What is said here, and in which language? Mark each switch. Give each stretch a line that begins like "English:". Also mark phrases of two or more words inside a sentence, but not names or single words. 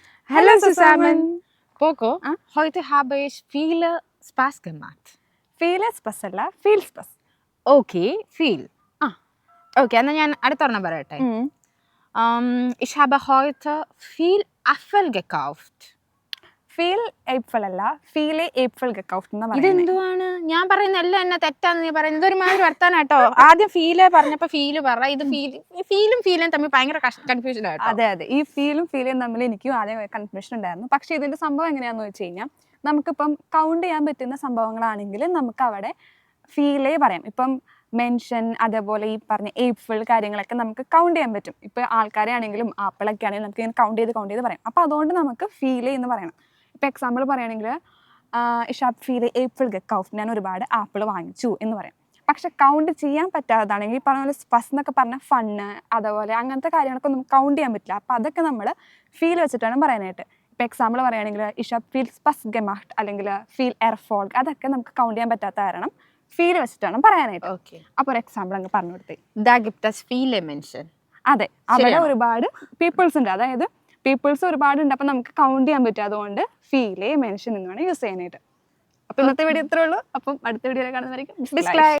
German: Hallo zusammen. Coco, Ah? heute habe ich viel Spaß gemacht. Viele Spaß അല്ല viel Spaß. Okay, viel.
Malayalam: Okay, എന്നാൽ ഞാൻ അടുത്തൊരെണ്ണം പറയട്ടെ.
German: Ich habe heute viel Apfel gekauft. Viel Äpfel അല്ല viele Äpfel gekauft
Malayalam: എന്ന് പറയുന്നത്. ഇതെന്തുവാണ്? ഞാൻ പറയുന്ന എല്ലാം എന്നെ തെറ്റാന്ന് നീ പറയുന്നത്. ഇതൊരുമാതിരി വർത്താനം കേട്ടോ. ആദ്യം പറഞ്ഞപ്പോൾ ഫീല് പറ. ഇത് ഫീലും തമ്മിൽ ഭയങ്കര കൺഫ്യൂഷൻ ആയിട്ടോ. അതെ ഈ ഫീലും തമ്മിൽ എനിക്കും ആദ്യം കൺഫ്യൂഷൻ ഉണ്ടായിരുന്നു. പക്ഷെ ഇതിന്റെ സംഭവം എങ്ങനെയാന്ന് വെച്ച് കഴിഞ്ഞാൽ നമുക്കിപ്പം കൗണ്ട് ചെയ്യാൻ പറ്റുന്ന സംഭവങ്ങളാണെങ്കിൽ നമുക്ക് അവിടെ ഫീലേ പറയാം. ഇപ്പം മെൻഷൻ അതേപോലെ ഈ പറഞ്ഞ ഏപ്ഫിൾ കാര്യങ്ങളൊക്കെ നമുക്ക് കൗണ്ട് ചെയ്യാൻ പറ്റും. ഇപ്പൊ ആൾക്കാരെ ആണെങ്കിലും ആപ്പിളൊക്കെ ആണെങ്കിലും നമുക്ക് ഇങ്ങനെ കൗണ്ട് ചെയ്ത് പറയാം. അപ്പൊ അതുകൊണ്ട് നമുക്ക് ഫീലേ എന്ന് പറയണം. ഇപ്പൊ എക്സാമ്പിൾ പറയുകയാണെങ്കിൽ
German: ich habe viele Äpfel gekauft,
Malayalam: ഞാൻ ഒരുപാട് ആപ്പിൾ വാങ്ങിച്ചു എന്ന് പറയാം. പക്ഷെ കൗണ്ട് ചെയ്യാൻ പറ്റാത്തതാണെങ്കിൽ ഈ പറഞ്ഞ പോലെ സ്പസ് എന്നൊക്കെ പറഞ്ഞ ഫണ്ണ് അതേപോലെ അങ്ങനത്തെ കാര്യങ്ങളൊക്കെ നമുക്ക് കൗണ്ട് ചെയ്യാൻ പറ്റില്ല. അപ്പം അതൊക്കെ നമ്മൾ ഫീൽ വെച്ചിട്ടാണ് പറയാനായിട്ട്. ഇപ്പം എക്സാമ്പിൾ പറയുകയാണെങ്കിൽ
German: ich habe viel Spaß gemacht
Malayalam: അല്ലെങ്കിൽ
German: viel Erfolg,
Malayalam: അതൊക്കെ നമുക്ക് കൗണ്ട് ചെയ്യാൻ പറ്റാത്ത കാരണം ഫീൽ വെച്ചിട്ടാണ് പറയാനായിട്ട്. Okay. അപ്പോൾ ഒരു എക്സാമ്പിൾ അങ്ങ് പറഞ്ഞു കൊടുത്തേ.
German: Da gibt es viele Menschen.
Malayalam: അതെ, അവിടെ ഒരുപാട് പീപ്പിൾസ് ഉണ്ട്. അതായത് പീപ്പിൾസ് ഒരുപാടുണ്ട്. അപ്പം നമുക്ക് കൗണ്ട് ചെയ്യാൻ പറ്റും. അതുകൊണ്ട്
German: viele Menschen
Malayalam: എന്ന് വേണം യൂസ് ചെയ്യാനായിട്ട്. അപ്പം ഇന്നത്തെ വീഡിയോ ഇത്രേ ഉള്ളൂ. അപ്പം അടുത്ത വീഡിയോയിൽ കാണുന്നതായിരിക്കും.